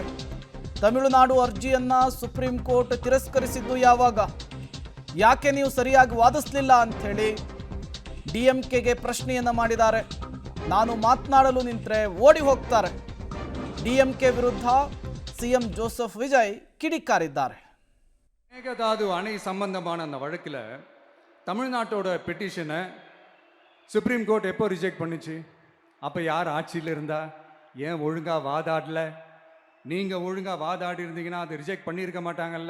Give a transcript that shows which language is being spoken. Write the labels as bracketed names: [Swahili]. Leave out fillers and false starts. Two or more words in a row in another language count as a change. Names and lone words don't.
[Kannada] ತಮಿಳುನಾಡು ಅರ್ಜಿಯನ್ನ ಸುಪ್ರೀಂ ಕೋರ್ಟ್ ತಿರಸ್ಕರಿಸಿದ್ದು ಯಾವಾಗ, ಯಾಕೆ ನೀವು ಸರಿಯಾಗಿ ವಾದಿಸಲಿಲ್ಲ ಅಂಥೇಳಿ ಡಿಎಂಕೆಗೆ ಪ್ರಶ್ನೆಯನ್ನ ಮಾಡಿದ್ದಾರೆ. ನಾನು ಮಾತನಾಡಲು ನಿಂತರೆ ಓಡಿ ಹೋಗ್ತಾರೆ. ಡಿಎಂಕೆ ವಿರುದ್ಧ ಸಿಎಂ ஜோசப் விஜய் கிடிக்காரிದ್ದಾರೆ. [Tamil] மேகதாது அணை சம்பந்தமான அந்த வழக்கில் தமிழ்நாட்டோட பெட்டிஷனை சுப்ரீம் கோர்ட் எப்போ ரிஜெக்ட் பண்ணுச்சு? அப்போ யார் ஆட்சியில் இருந்தா? ஏன் ஒழுங்காக வாதாடல? நீங்கள் ஒழுங்காக வாதாடி இருந்தீங்கன்னா அது ரிஜெக்ட் பண்ணியிருக்க மாட்டாங்கல்ல.